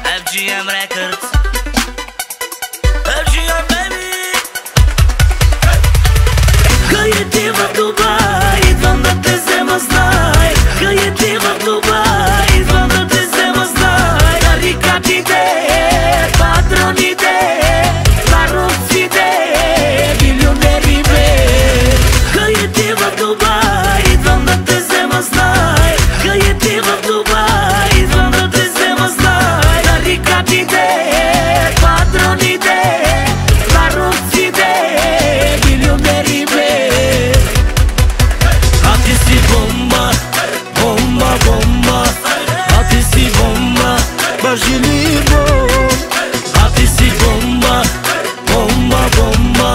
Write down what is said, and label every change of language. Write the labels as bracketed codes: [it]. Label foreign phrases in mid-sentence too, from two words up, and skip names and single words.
[en] FGM Records, FGM baby. [ro] Că e diva Dubai, [bg] идвам да те взема, знай. [ro] Că e diva Dubai, [bg] идвам да те взема, знай. Тарикатите, патроните, ларовците, милионери бе. [ro] Că e diva Dubai, [bg] идвам да те взема, знай. [ro] Că e diva Dubai, [bg] идвам да те взема, знай. Тарикатите, патроните, ларовците, милионери бе. A ti si bomba, bomba, bomba. A ti si bomba, bajili bom. A ti si bomba, bomba, bomba.